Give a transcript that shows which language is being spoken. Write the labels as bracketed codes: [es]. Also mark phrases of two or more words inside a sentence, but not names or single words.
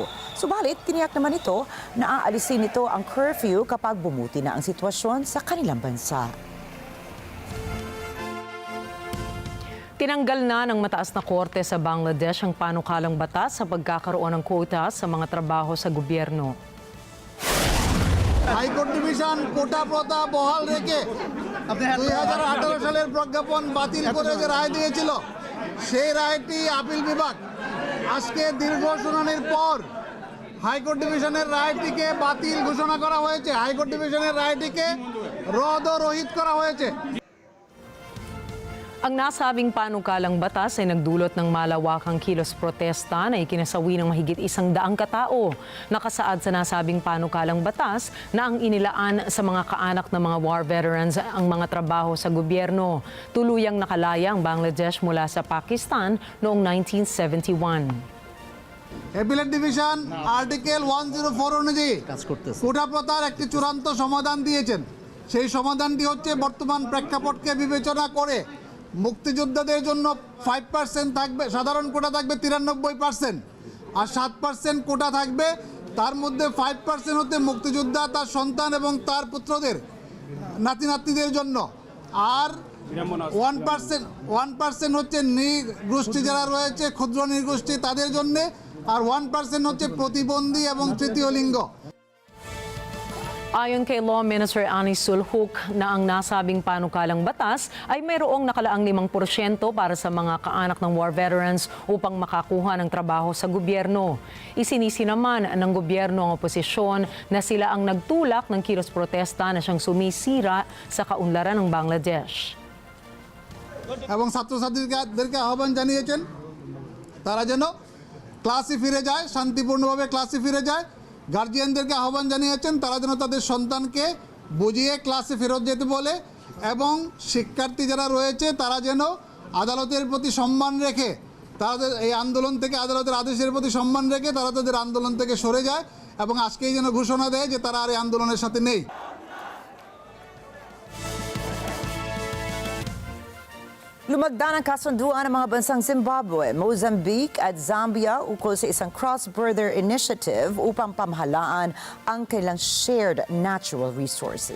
[tl] Subalit, tiniyak naman ito na aalisin nito ang curfew kapag bumuti na ang sitwasyon sa kanilang bansa. Tinanggal na ng mataas na korte sa Bangladesh ang panukalang batas sa pagkakaroon ng quota sa mga trabaho sa gobyerno. [en] High Court Division [bn] কোটা প্রথা বহাল রেখে 2018 সালের প্রজ্ঞাপন বাতিল করে যে রায় দিয়েছিল সেই রায়টি আপিল বিভাগ আজকে দীর্ঘ শুনানির পর [en] High Court Division's [bn] রায়টিকে বাতিল ঘোষণা করা হয়েছে। [en] High Court Division's [bn] রায়টিকে রদ ও রহিত করা হয়েছে। [tl] Ang nasabing panukalang batas ay nagdulot ng malawakang kilos protesta na ikinasawi ng mahigit 100 katao. Nakasaad sa nasabing panukalang batas na ang inilaan sa mga kaanak ng mga [en] war veterans [tl] ang mga trabaho sa gobyerno. Tuluyang nakalaya ang Bangladesh mula sa Pakistan noong 1971. [en] appellate division article [bn] 104 অনুযায়ী কোটা প্রথার একটি চূড়ান্ত সমাধান দিয়েছেন। সেই সমাধানটি হচ্ছে বর্তমান প্রেক্ষাপটকে বিবেচনা করে মুক্তিযোদ্ধাদের জন্য 5% থাকবে, সাধারণ কোটা থাকবে 93% আর 7% কোটা থাকবে। তার মধ্যে 5% হতে মুক্তিযোদ্ধা, তার সন্তান এবং তার পুত্রদের নাতি নাতনিদের জন্য, আর 1% হচ্ছে নৃগোষ্ঠী যারা রয়েছে, ক্ষুদ্র নৃগোষ্ঠী তাদের জন্য, আর 1% হচ্ছে প্রতিবন্ধী এবং তৃতীয় লিঙ্গ। [tl] Ayon kay [en] Law Minister [tl] Ani Sulhuk na ang nasabing panukalang batas ay mayroong nakalaang 5% para sa mga kaanak ng [en] war veterans [tl] upang makakuha ng trabaho sa gobyerno. Isinisi naman ng gobyerno ang oposisyon na sila ang nagtulak ng kilos protesta na siyang sumisira sa kaunlaran ng Bangladesh. [bn] এবং ছাত্রছাত্রীদেরকে আহ্বান জানিয়েছেন তারা যেন ক্লাসে ফিরে যায়, শান্তিপূর্ণভাবে ক্লাসে ফিরে যায়। গার্জিয়ানদেরকে আহ্বান জানিয়েছেন তারা যেন তাদের সন্তানকে বুঝিয়ে ক্লাসে ফেরত যেতে বলে, এবং শিক্ষার্থী যারা রয়েছে তারা যেন আদালতের প্রতি সম্মান রেখে তাদের এই আন্দোলন থেকে, আদালতের আদেশের প্রতি সম্মান রেখে তারা তাদের আন্দোলন থেকে সরে যায় এবং আজকেই যেন ঘোষণা দেয় যে তারা আর এই আন্দোলনের সাথে নেই। [tl] Lumagda ng kasunduan ng mga bansang Zimbabwe, Mozambique at Zambia ukol sa isang [en] cross-border initiative [tl] upang pamahalaan ang kanilang [en] shared natural resources.